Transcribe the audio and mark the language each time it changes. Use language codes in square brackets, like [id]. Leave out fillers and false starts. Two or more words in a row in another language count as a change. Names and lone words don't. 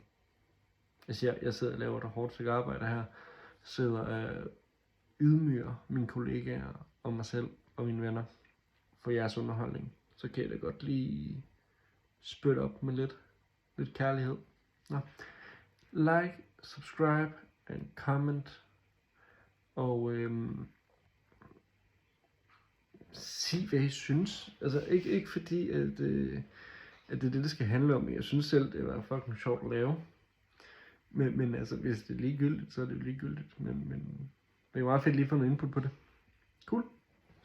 [da] Altså jeg sidder og laver et hårdt stykke arbejde her. Sidder og ydmyger mine kollegaer og mig selv og mine venner for jeres underholdning. Så kan jeg da godt lige spytte op med lidt kærlighed. Nå. [en] Like, subscribe and comment. [da] Og sig hvad I synes. Altså ikke fordi at det er det skal handle om. Jeg synes selv det var fucking sjovt at lave. Men altså, hvis det er ligegyldigt, så er det jo ligegyldigt. Men det er meget fedt lige at få noget input på det.